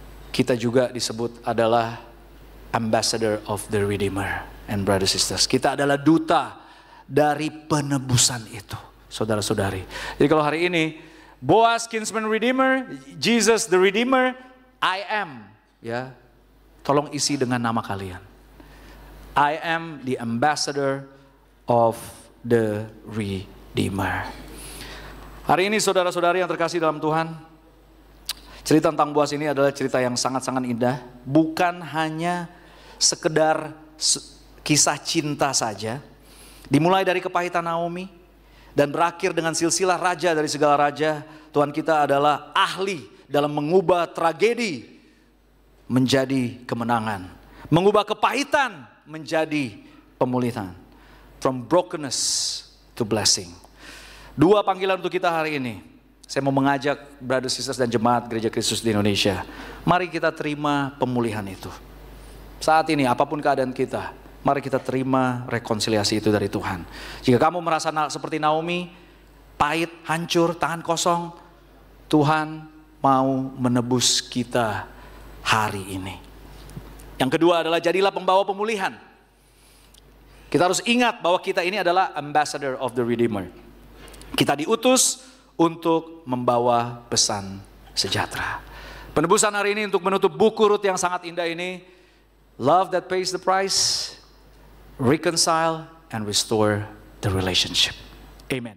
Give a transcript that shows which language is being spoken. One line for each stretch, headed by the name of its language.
Indonesian: Kita juga disebut adalah
English: ambassador of the redeemer. And brothers sisters,
Indonesian: kita adalah duta dari penebusan itu, saudara-saudari. Jadi kalau hari ini
English: Boas kinsman redeemer, Jesus the redeemer, I am, ya.
Indonesian: Tolong isi dengan nama kalian.
English: I am the ambassador of the redeemer.
Indonesian: Hari ini saudara-saudari yang terkasih dalam Tuhan, cerita tentang Boas ini adalah cerita yang sangat-sangat indah, bukan hanya sekedar kisah cinta saja, dimulai dari kepahitan Naomi, dan berakhir dengan silsilah raja dari segala raja. Tuhan kita adalah ahli dalam mengubah tragedi menjadi kemenangan, mengubah kepahitan menjadi pemulihan.
English: From brokenness to blessing.
Indonesian: Dua panggilan untuk kita hari ini. Saya mau mengajak
English: brothers, sisters,
Indonesian: dan jemaat Gereja Kristus di Indonesia. Mari kita terima pemulihan itu. Saat ini apapun keadaan kita, mari kita terima rekonsiliasi itu dari Tuhan. Jika kamu merasa seperti Naomi, pahit, hancur, tangan kosong, Tuhan mau menebus kita hari ini. Yang kedua adalah jadilah pembawa pemulihan. Kita harus ingat bahwa kita ini adalah
English: ambassador of the Redeemer.
Indonesian: Kita diutus untuk membawa pesan sejahtera. Penebusan hari ini untuk menutup buku Rut yang sangat indah ini.
English: Love that pays the price, reconcile and restore the relationship. Amen.